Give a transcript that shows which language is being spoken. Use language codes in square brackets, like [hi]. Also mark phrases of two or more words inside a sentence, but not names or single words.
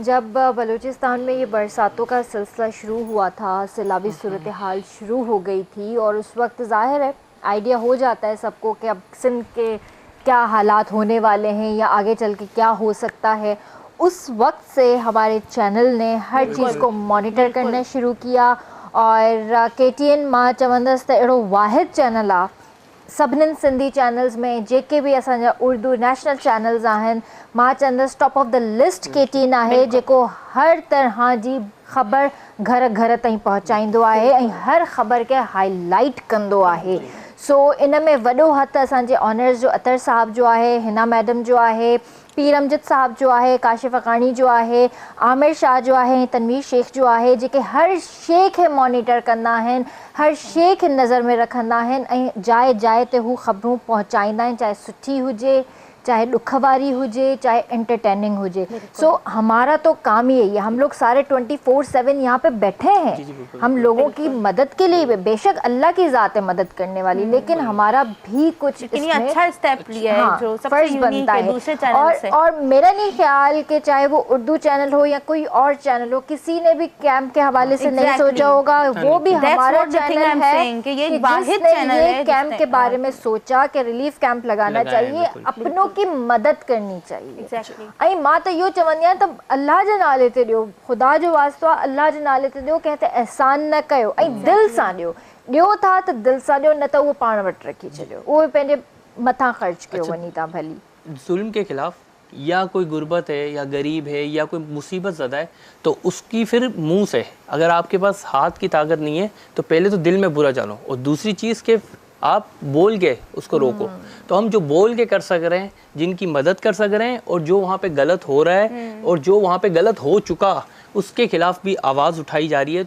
[ur] جب بلوچستان میں یہ برساتوں کا سلسلہ شروع ہوا تھا، سیلابی صورت حال شروع ہو گئی تھی اور اس وقت ظاہر ہے آئیڈیا ہو جاتا ہے سب کو کہ اب سندھ کے کیا حالات ہونے والے ہیں یا آگے چل کے کیا ہو سکتا ہے. اس وقت سے ہمارے چینل نے ہر چیز کو مانیٹر کرنا شروع کیا اور [sd] KTN मां चवंदसि त अहिड़ो वाहिद चैनल आहे सभिनीनि सिंधी चैनल्स में जेके भी असांजा उर्दू [en] national channels [sd] आहिनि, मां चवंदसि [en] top of the list [sd] KTN आहे जेको हर तरह जी ख़बर घर घर ताईं पहुचाईंदो आहे ऐं हर ख़बर खे हाईलाइट कंदो आहे। सो इन में वॾो हथु असांजे ऑनर्स जो अतर साहब जो आहे, हिना मैडम जो आहे, पीर अमजद साहब जो आहे, काशिफ अकानी जो आहे, आमिर शाह जो आहे, तनवीर शेख जो आहे, जेके हर शइ खे मॉनिटर कंदा आहिनि, हर शइ खे नज़र में रखंदा आहिनि ऐं जाइ जाइ ते हू ख़बरूं पहुचाईंदा आहिनि, चाहे सुठी हुजे, चाहे दुख वारी हुजे, चाहे एंटरटेनिंग हुजे। [ur] سو ہمارا تو کام ہی یہی ہے، ہم لوگ سارے 24/7 یہاں پے بیٹھے ہیں، ہم لوگوں کی مدد کے لیے. بیشک اللہ کی ذات ہے مدد کرنے والی، لیکن ہمارا بھی کچھ اس میں اچھا اسٹیپ لیا ہے جو سب سے فرض بنتا ہے دوسرے چینل سے۔ اور میرا نہیں خیال کہ چاہے وہ اردو چینل ہو یا کوئی اور چینل ہو، کسی نے بھی کیمپ کے حوالے سے نہیں سوچا ہوگا. وہ بھی ہمارا چینل ہے کہ جس نے یہ کیمپ کے بارے میں سوچا کہ [en] relief camp [ur] لگانا چاہیے، اپنوں کی مدد کرنی چاہیے. [sd] ऐं मां त इहो चवंदी आहियां त अल्लाह जे नाले ते ॾियो, ख़ुदा जो वास्तो आहे, अल्लाह जे नाले ते ॾियो, कंहिं ते एहसान न कयो ऐं दिलि सां ॾियो था त दिलि सां ॾियो, न त उहो पाण वटि रखी छॾियो, उहो पंहिंजे मथां ख़र्च कयो वञी था भली। [ur] ظلم کے خلاف یا کوئی غربت ہے یا غریب ہے یا کوئی مصیبت زدہ ہے تو اس کی پھر منہ سے، اگر آپ کے پاس ہاتھ کی طاقت نہیں ہے تو پہلے تو دل میں برا جانو اور دوسری چیز کے آپ بول کے اس کو روکو. تو ہم جو بول کے کر سک رہے ہیں، جن کی مدد کر سک رہے ہیں اور جو وہاں پے غلط ہو رہا ہے اور جو وہاں پے غلط ہو چکا اس کے خلاف بھی آواز اٹھائی جا رہی ہے.